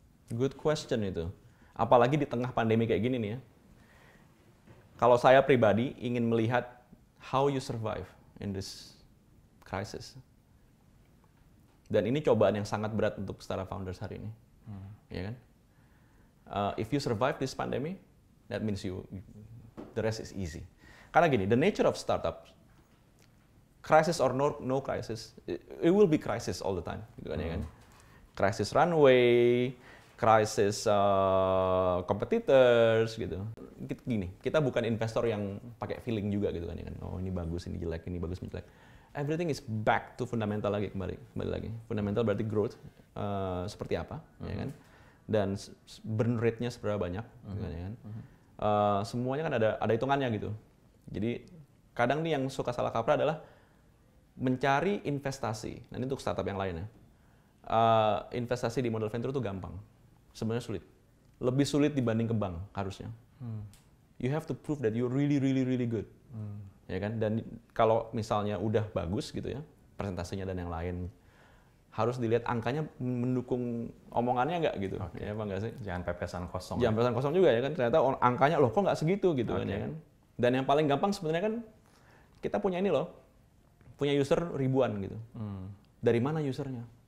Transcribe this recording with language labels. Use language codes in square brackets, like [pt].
[en] Good question [id] itu. Apalagi di tengah pandemi kayak gini nih ya. Kalau saya pribadi ingin melihat [en] how you survive in this crisis. [id] Dan ini cobaan yang sangat berat untuk startup founders hari ini. Ya kan? [en] If you survive this pandemic, that means the rest is easy. [id] Karena gini, [en] the nature of startup, crisis or no crisis, it will be crisis all the time, [id] gitu kan ya kan. [en] Crisis runway, crisis competitors, [id] gitu. Gini, kita bukan investor yang pakai feeling juga gitu kan ya kan. Oh ini bagus, ini jelek, ini bagus, ini jelek. [en] Everything is back to fundamental [id] lagi, kembali lagi. Fundamental berarti growth seperti apa, ya kan. Dan burn rate-nya seberapa banyak, gitu kan ya kan. Semuanya kan ada hitungannya gitu. Jadi kadang nih yang suka salah kaprah adalah mencari investasi. Nah ini untuk startup yang lain ya. Investasi di modal venture itu gampang. Sebenarnya sulit. Lebih sulit dibanding ke bank harusnya. [en] You have to prove that you're really good. [id] Ya kan? Dan kalau misalnya udah bagus gitu ya, presentasinya dan yang lain, harus dilihat angkanya mendukung omongannya nggak gitu. Ya apa nggak sih? Jangan pepesan kosong. Jangan pepesan kosong juga ya kan. Ternyata angkanya loh kok nggak segitu gitu kan ya kan. Dan yang paling gampang sebenarnya kan kita punya ini loh, punya user ribuan gitu. Dari mana usernya?